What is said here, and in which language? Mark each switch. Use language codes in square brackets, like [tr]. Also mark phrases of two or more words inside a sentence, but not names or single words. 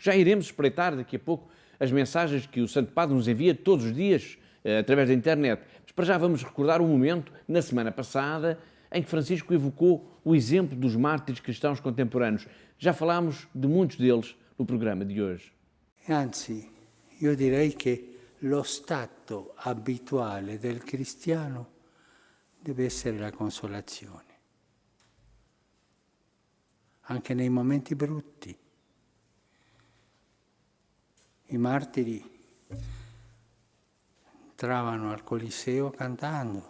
[pt] Já iremos espreitar daqui a pouco as mensagens que o Santo Padre nos envia todos os dias através da internet. Mas para já vamos recordar um momento, na semana passada, em que Francisco evocou o exemplo dos mártires cristãos contemporâneos. Já falámos de muitos deles no programa de hoje. [it] Anzi, io direi che lo stato abituale del cristiano deve essere la consolazione. Anche nei momenti brutti. I martiri entravano al Coliseo cantando.